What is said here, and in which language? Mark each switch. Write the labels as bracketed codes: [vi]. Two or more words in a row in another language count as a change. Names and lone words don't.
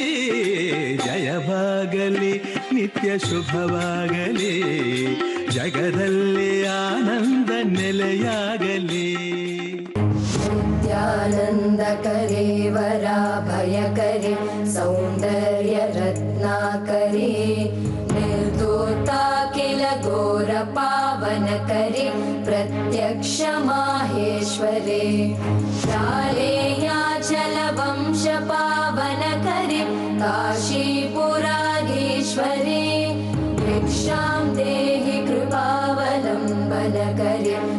[kn] ಜಯವಾಗಲಿ ನಿತ್ಯ ಶುಭವಾಗಲಿ, ಜಗದಲ್ಲಿ ಆನಂದ ನೆಲೆಯಾಗಲಿ. [sa] ನಿತ್ಯಾನಂದಕರೇ ವರಾಭಯಕರೇ ಸೌಂದರ್ಯ ರತ್ನಾಕರೇ ನಿರ್ಧೂತಾಖಿಲ ಘೋರ ಪಾವನಕರೇ ಪ್ರತ್ಯಕ್ಷ ಮಾಹೇಶ್ವರೇ ಪ್ರಾಲೇಯಾಚಲ ವಂಶ ಪಾವನಕರೇ ಕಾಶೀಪುರಾಧೀಶ್ವರೇ ಭಿಕ್ಷಾಂ ದೇಹಿ ಕೃಪಾವಲಂಬನಕರೇ